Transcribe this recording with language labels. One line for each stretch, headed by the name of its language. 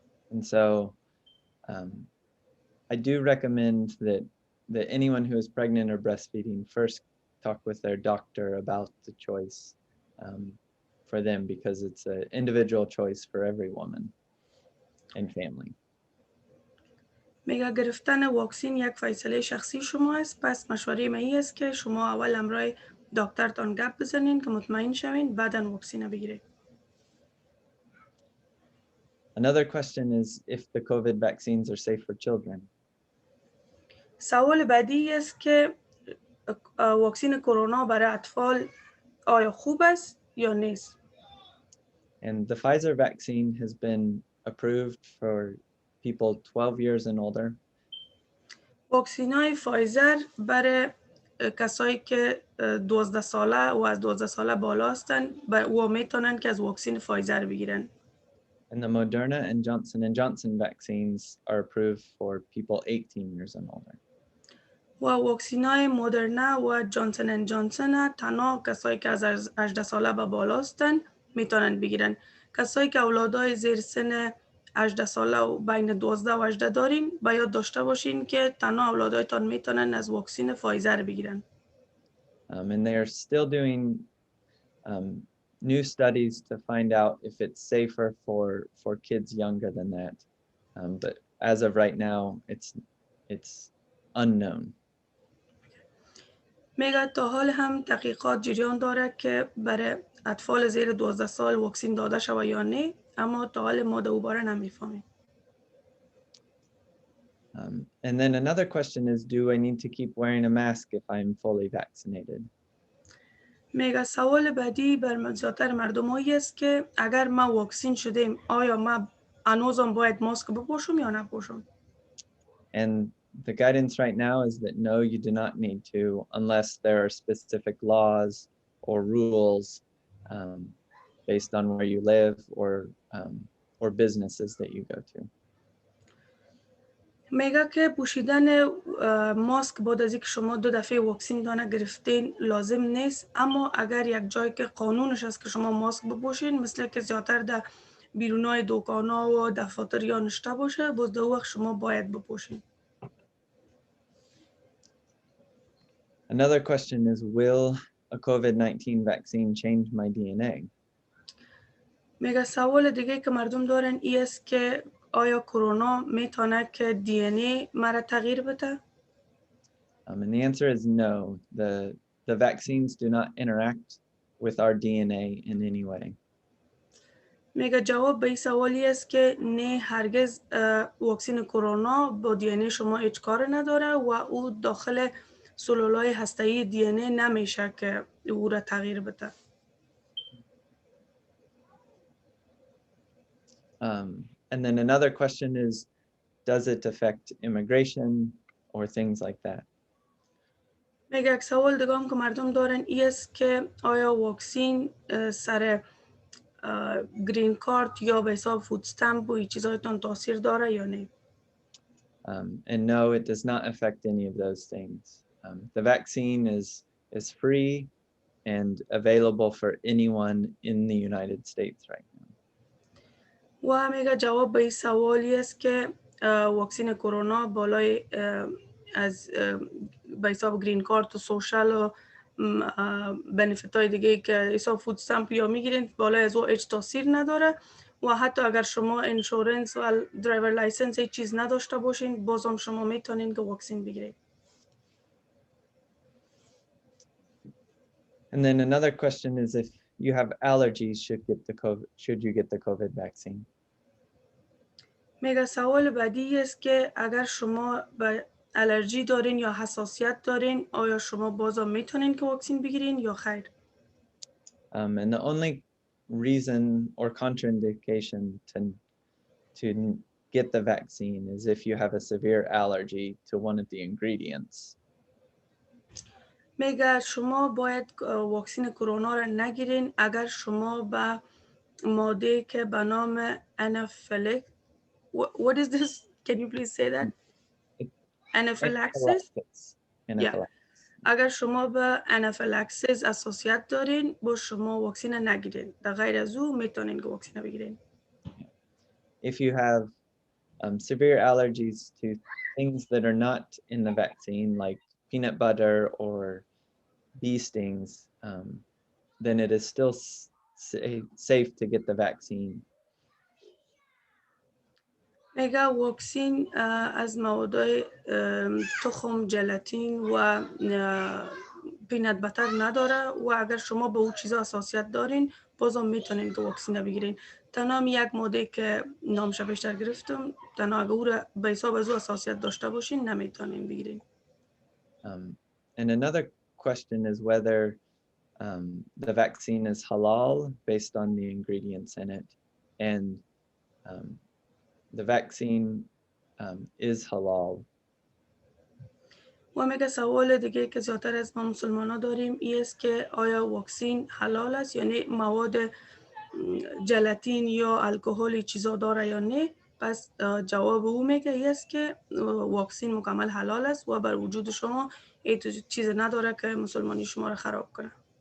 English: And so I do recommend that anyone who is pregnant or breastfeeding first talk with their doctor about the choice for them because it's an individual choice for every woman and family.
Persian: میگه گرفتن واکسین یک فیصله شخصی شما است، پس مشوره من است که شما اول همراه دکترتان گپ بزنین که مطمئن شوین بعداً واکسین بگیرید.
English: Another question is if the COVID vaccines are safe for children.
Persian: سوال بعدی است که واکسین کرونا برای اطفال آیا خوب است یا نیست؟
English: And the Pfizer vaccine has been approved for people 12 years and older.
Persian: واکسینای فایزر برای کسایی که 12 ساله و از 12 ساله بالا هستن و میتونن که از واکسین فایزر بگیرن.
English: And the Moderna and Johnson vaccines are approved for people 18 years and older.
Persian: و واکسینای مدرنا و جانسن اند جانسن تنها کسایی که از 18 ساله به بالا هستن میتونن بگیرن. کسایی که اولادای زیر سن 18 ساله و بین 12 و 18 دارین، باید داشته باشین که تنها اولادایتان میتونن از واکسن فایزر بگیرن.
English: And they are still doing new studies to find out if it's safer for kids younger than that. But as of right now, it's unknown.
Persian: میگه تا حال هم تحقیقات جریان داره که برای اطفال زیر 12 سال واکسن داده شود یا نه، اما تا حال ما دوباره نمیفهمیم.
English: And then another question is, do I need to keep wearing a mask if I'm fully vaccinated?
Persian: میگه سوال بعدی بر زیادتر مردمایی است که اگر ما واکسن شدیم آیا ما هنوزم باید ماسک بپوشم یا نپوشم؟
English: And the guidance right now is that no, you do not need to, unless there are specific laws or rules based on where you live or businesses that you go to.
Persian: میگه که پوشیدن ماسک بعد از اینکه شما 2 دفعه واکسن دانه گرفتین لازم نیست، اما اگر یک جایی که قانونش است که شما ماسک بپوشین، مثل که زیادتر در بیرونای دکانا و دفاتر یا نشته باشه، باز در وقت شما باید بپوشین.
English: Another question is, will a COVID-19 vaccine change my DNA?
Persian: میگه سوال دیگه که مردم دارن ای است که آیا کرونا میتونه که دی ان ای مرا تغییر بده؟
English: And the answer is no. The vaccines do not interact with our DNA in any way.
Persian: میگه جواب به این سوالی است که نه، هرگز واکسن کرونا با دی ان ای شما هیچ کار نداره و او داخل سلولای هسته‌ای دی ان ای نمیشه که او را تغییر بده.
English: And then another question is, does it affect immigration or things like that?
Persian: میگه یک سوال دیگه هم که مردم دارن ای است که آیا واکسن سر گرین کارت یا به حساب فود استمپ و این چیزایتان تاثیر داره یا نه؟
English: And no, it does not affect any of those things. The vaccine is free and available for anyone in the United States right now.
Persian: و میگه جواب به این سوالی است که واکسن کرونا بالای از به حساب گرین کارت و سوشال و بنفیت های دیگه که حساب فود استمپ یا میگیرین بالای از او هیچ تاثیر نداره و حتی اگر شما انشورنس و درایور لایسنس هیچ چیز نداشته باشین بازم شما میتونین که واکسن بگیرید.
English: And then another question is, if you have allergies, should you get the COVID vaccine?
Persian: میگه سوال بعدی است که اگر شما به الرژی دارین یا حساسیت دارین آیا شما بازم میتونین که واکسن بگیرین یا خیر؟
English: And the only reason or contraindication to get the vaccine is if you have a severe allergy to one of the ingredients.
Persian: میگه شما باید واکسن کرونا را نگیرین اگر شما به ماده که به نام انافیلاکسیس.
English: What is this? Can you please say that? Anaphylaxis? Yeah.
Persian: اگر شما به انافیلاکسیس اساسیت دارین با شما واکسن نگیرین. در غیر از او میتونین که واکسن بگیرین.
English: If you have severe allergies to things that are not in the vaccine, like peanut butter or bee stings, then it is still safe to get the vaccine.
Persian: میگه واکسن از مواد تخم، ژلاتین و پینت بتر نداره و اگر شما به او چیزا حساسیت دارین بازم میتونین که واکسن بگیرین. تنها یک ماده که نامش بیشتر گرفتم تنها اگر او را به حساب از او حساسیت داشته باشین نمیتونین بگیرین.
English: And another question is whether the vaccine is halal based on the ingredients in it. And the vaccine is halal.
Persian: و میگه سوال دیگه که زیادتر از ما مسلمان ها داریم این است که آیا واکسن حلال است یعنی مواد ژلاتین یا الکل چیزا داره یا نه؟ پس جواب او میگه این است که واکسن مکمل حلال است و بر وجود شما هیچ چیز نداره که مسلمانی شما را خراب کنه.